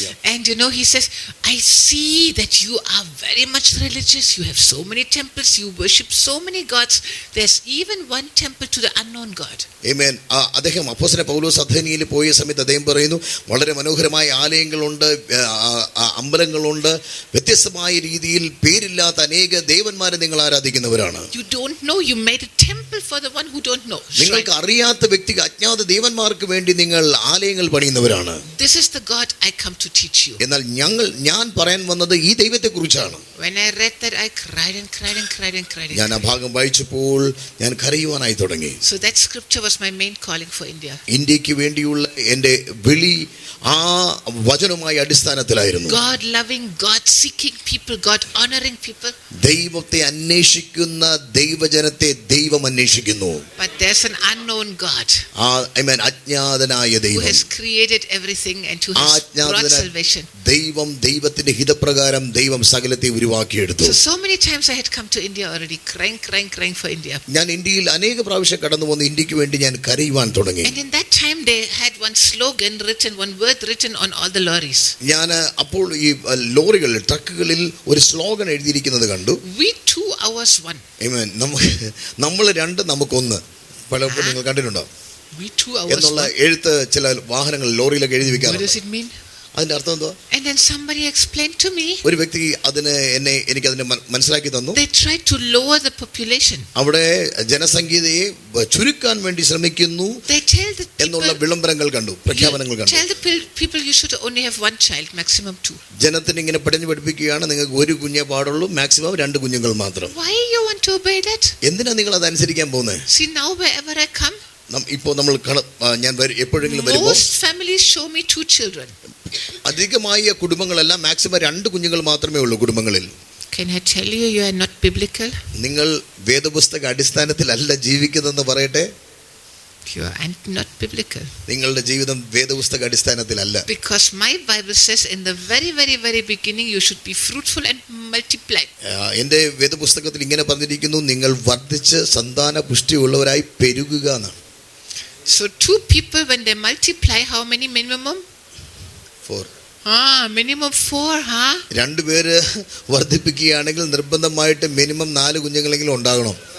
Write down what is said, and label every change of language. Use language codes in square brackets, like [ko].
[en] And he says, I see that you are very much religious. You have so many temples. You worship so many gods. There's even one temple to the unknown God. [ml] ആമേൻ. അദ്ദേഹം അപ്പോസ്തലൻ പൗലോസ് അഥേനയിൽ പോയ സമയത്ത് അദ്ദേഹം പറയുന്നു, വളരെ മനോഹരമായ ആലയങ്ങളുണ്ട്, അമ്പലങ്ങളുണ്ട്, വ്യത്യസ്തമായ രീതിയിൽ പേരില്ലാത്ത അനേക ദേവന്മാരെ നിങ്ങൾ ആരാധിക്കുന്നവരാണ്. [en] You don't know. You made a temple for the one who don't know. [ml] നിങ്ങൾക്ക് അറിയാത്ത വ്യക്തിക്ക്, അജ്ഞാത ദേവന്മാർക്ക് വേണ്ടി നിങ്ങൾ ആലയങ്ങൾ പണിയുന്നവരാണ്. [en] This is the God I come to teach you. [ml] എന്നാൽ ഞാൻ പറയാൻ വന്നത് ഈ ദൈവത്തെ കുറിച്ചാണ്. [en] When I read that, I cried and cried and cried and cried. [ml] ഞാൻ ആ ഭാഗം വായിച്ചപ്പോൾ ഞാൻ കരയുവാനായി തുടങ്ങി. [en] So that scripture was my main calling for India. [ml] ഇന്ത്യക്ക് വേണ്ടിയുള്ള എൻ്റെ വിളി ആ വചനമായ അടിസ്ഥാനത്തിലായിരുന്നു. [en] God loving, God seeking people, God honoring people. [ml] ദൈവത്തെ അന്വേഷിക്കുന്ന ദൈവജനത്തെ ദൈവം അന്വേഷിക്കുന്നു. [en] But there's an unknown God. [ml] അജ്ഞാതനായ ദൈവം. [en] Who has created everything and who has brought salvation. [ml] ദൈവത്തിന്റെ ഹിതപ്രകാരം ദൈവം സകലത്തെ ഉരുവാക്കിയെടുത്തു. [en] So many times I had come to India already, crying for India. [ml] ഞാൻ ഇന്ത്യയിൽ അനേക പ്രാവശ്യം കടന്നു വന്ന് ഇന്ത്യക്ക് വേണ്ടി ഞാൻ കരയുവാൻ തുടങ്ങി. [en] And in that time they had one slogan written, one word written on all the lorries. [ml] ഞാൻ അപ്പോൾ ഈ ലോറികളിൽ, ട്രക്കുകളിൽ ഒരു സ്ലോഗൻ എഴുതിയിരിക്കുന്നത് കണ്ടു. [en] We two, ours one. [ml] ആമേൻ. നമ്മൾ രണ്ട്, നമുക്കൊന്ന്. പലപ്പോഴും നിങ്ങൾ കണ്ടിട്ടുണ്ടോ? [en] We two, ours [ml] എന്നുള്ള [en] one. [ml] എഴുത്ത് ചില വാഹനങ്ങൾ ലോറിയിലൊക്കെ എഴുതി വെക്കാറുണ്ട്. [en] What does it mean? [ml] അതിന്റെ അർത്ഥം എന്തുവാ? [en] And then somebody explained to me. [ml] ഒരു വ്യക്തി എനിക്ക് അതിനെ മനസ്സിലാക്കി തന്നു. [en] They tried to lower the population. [ml] അവിടെ ജനസംഖ്യയെ ചുരുക്കാൻ വേണ്ടി ശ്രമിക്കുന്നു എന്നുള്ള വിളംബരങ്ങൾ കണ്ടു, പ്രഖ്യാപനങ്ങൾ കണ്ടു. [en] Tell the people you should only have one child, maximum 2. [ml] ജനത്തിന് ഇങ്ങനെ പഠിച്ചു പഠിപ്പിക്കുകയാണ്, നിങ്ങൾക്ക് ഒരു കുഞ്ഞേ പാടുള്ളൂ, മാക്സിമം 2 കുഞ്ഞുങ്ങൾ മാത്രം. [en] Why you want to obey that? [ml] എന്തിനാ നിങ്ങൾ അത് അനുസരിക്കാൻ പോകുന്നത്? [en] See, now wherever I come, [ml] ഇപ്പോൾ നമ്മൾ ഞാൻ എപ്പോഴെങ്കിലും വരുമ്പോൾ [en] most families show me 2 children. [ml] അധികമായ കുടുംബങ്ങളെല്ലാം മാക്സിമം 2 കുഞ്ഞുങ്ങൾ മാത്രമേ ഉള്ളൂ കുടുംബങ്ങളിൽ. [en] Can I tell you are not biblical? [ml] നിങ്ങൾ വേദപുസ്തക അടിസ്ഥാനത്തിലല്ല ജീവിക്കുന്നതെന്ന് പറയട്ടെ. [en] You are not biblical. [ml] നിങ്ങളുടെ ജീവിതം വേദപുസ്തക അടിസ്ഥാനത്തിലല്ല. [en] Because my Bible says in the very, very, very beginning you should be fruitful and multiply. [ml] എൻ്റെ വേദപുസ്തകത്തിൽ ഇങ്ങനെ പറഞ്ഞിരിക്കുന്നു, നിങ്ങൾ വർദ്ധിച്ച് സന്താന പുഷ്ടിയുള്ളവരായി പെരുകുക എന്നാണ്. [en] So 2 people when they multiply, how many minimum? 4. Minimum 4, huh? [ml] 2 പേര് വർദ്ധിപ്പിക്കുകയാണെങ്കിൽ നിർബന്ധമായിട്ട് മിനിമം 4 കുഞ്ഞുങ്ങളെങ്കിലും ഉണ്ടാകണം.